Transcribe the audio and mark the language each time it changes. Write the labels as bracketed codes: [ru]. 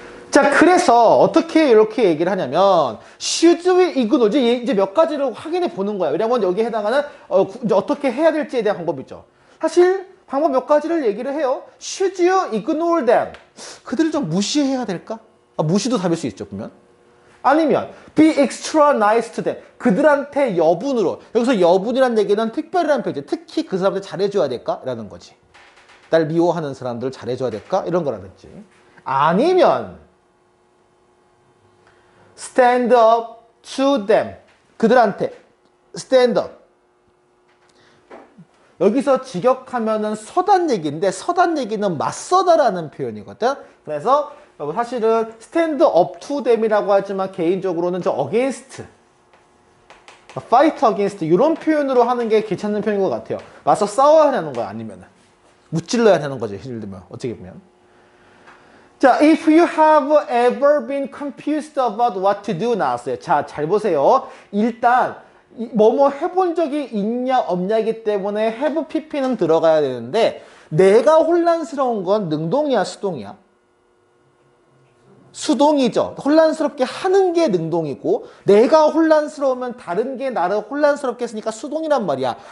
[ko] 자, 그래서 어떻게 이렇게 얘기를 하냐면 [en] should we ignore [ko] 이제 몇 가지를 확인해 보는 거야. 왜냐면 여기에 해당하는 이제 어떻게 해야 될지에 대한 방법이죠. 사실 방법 몇 가지를 얘기를 해요. [en] Should you ignore them? [ko] 그들을 좀 무시해야 될까? 무시도 답일 수 있죠, 보면. [en] 아니면 be extra nice to them. [ko] 그들한테 여분으로. 여기서 여분이란 얘기는 특별이라는 표현이지. 특히 그 사람한테 잘해줘야 될까? 라는 거지. 날 미워하는 사람들을 잘해줘야 될까? 이런 거라든지. [en] 아니면 stand up to them. 그들한테 stand up. [ko] 여기서 직역하면은 서단 얘기인데 서단 얘기는 맞서다라는 표현이거든. 그래서 사실은 [en] stand up to them [ko] 이라고 하지만 개인적으로는 저 against, [en] fight against [ko] 이런 표현으로 하는 게 괜찮은 표현인 것 같아요. 맞서 싸워야 하는 거야 아니면은 무찔러야 하는 거지. 예를 들면 어떻게 보면. [en] 자, if you have ever been confused about what to do [ko] 나왔어요. 자, 잘 보세요. 일단 뭐뭐 해본 적이 있냐 없냐이기 때문에 have pp는 들어가야 되는데 내가 혼란스러운 건 능동이야 수동이야? 수동이죠. 혼란스럽게 하는 게 능동이고 내가 혼란스러우면 다른 게 나를 혼란스럽게 했으니까 수동이란 말이야.